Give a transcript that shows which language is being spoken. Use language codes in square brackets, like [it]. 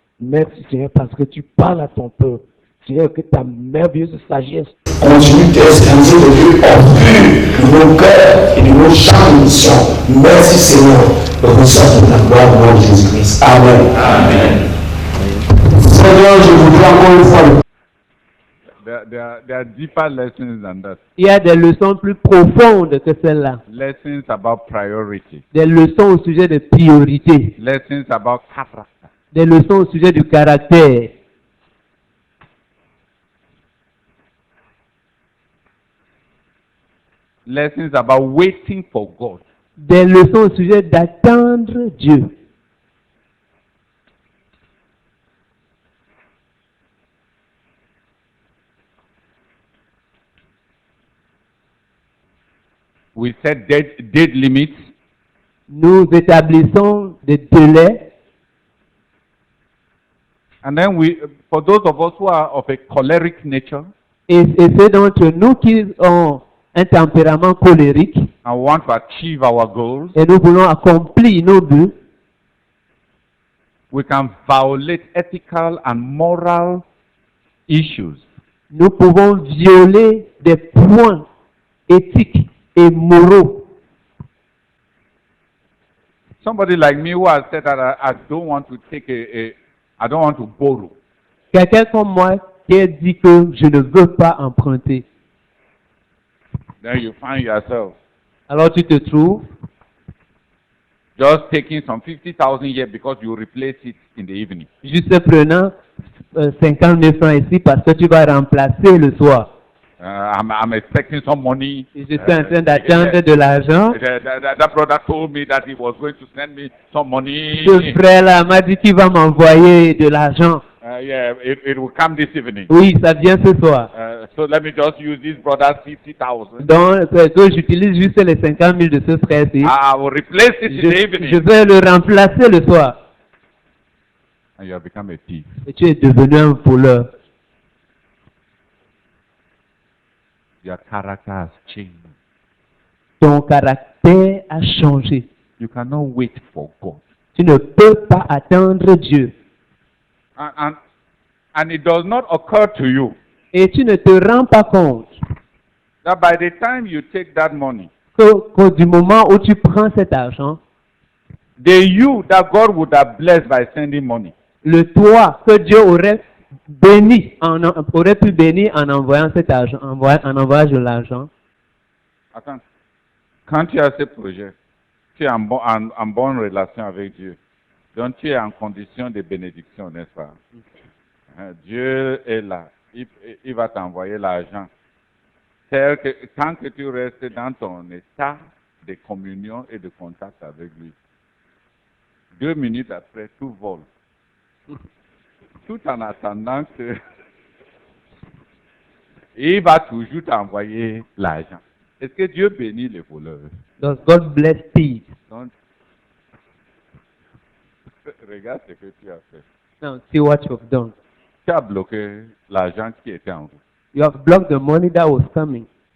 [fr] Merci, Seigneur, parce que tu parles à ton peuple. Seigneur, que ta merveilleuse sagesse continue d'exposer les lieux obscurs de nos cœurs et de nos champs de mission. Merci, Seigneur. Reçois de la gloire au nom de Jésus-Christ. Amen. Amen. Seigneur, je voudrais encore une fois. [en] There are deeper lessons than that. [fr] Il y a des leçons plus profondes que celles-là. [en] Lessons about priority. [fr] Des leçons au sujet de priorité. [en] Lessons about character. [fr] Des leçons au sujet du caractère. [en] Lessons about waiting for God. [fr] Des leçons au sujet d'attendre Dieu. [en] We set date limits. [fr] Nous établissons des délais. [en] And then for those of us who are of a choleric nature, [fr] Et ceux d'entre nous qui ont un tempérament colérique, [en] and want to achieve our goals, [fr] et nous voulons accomplir nos buts, [en] we can violate ethical and moral issues. [fr] nous pouvons violer des points éthiques et moraux. [en] Somebody like me who has said that I don't want to I don't want to borrow. [fr] Quelqu'un comme moi qui a dit que je ne veux pas emprunter. [en] Then you find yourself [fr] Alors tu te trouves [en] just taking some 50,000 here because you replace it in the evening. [fr] juste prenant 50 000 francs ici parce que tu vas remplacer le soir. [en] I'm expecting some money. [fr] Et je suis en train d'attendre de l'argent. [en] That brother told me that he was going to send me some money. [fr] Ce frère-là m'a dit qu'il va m'envoyer de l'argent. [en] Yeah, it will come this evening. [fr] Oui, ça vient ce soir. [en] So let me just use this brother's 50,000. [fr] Donc, que j'utilise juste les 50 000 de ce frère-ci. [en] I will replace it in the evening. [fr] Je vais le remplacer le soir. [en] And you have become a thief. [fr] Et tu es devenu un voleur. [en] Your character has changed. [fr] Ton caractère a changé. [en] You cannot wait for God. [fr] Tu ne peux pas attendre Dieu. [en] And it does not occur to you [fr] Et tu ne te rends pas compte [en] that by the time you take that money, [fr] que du moment où tu prends cet argent, [en] the you that God would have blessed by sending money, [fr] le toi que Dieu aurait béni, aurait pu bénir en envoyant cet argent, en envoyant de l'argent. attends, quand tu as ce projet, tu es en bonne relation avec Dieu. Donc tu es en condition de bénédiction, n'est-ce pas? Dieu est là. Il va t'envoyer l'argent. C'est que tant que tu restes dans ton état de communion et de contact avec lui, 2 minutes après, tout vole. Tout en attendant que il va toujours t'envoyer l'argent. Est-ce que Dieu bénit les voleurs? [en] Does God bless thieves? [fr] Donc, regarde ce que tu as fait. [en] Now see what you have done. [fr] Tu as bloqué l'argent qui était en route. [en] You have blocked the money that was coming.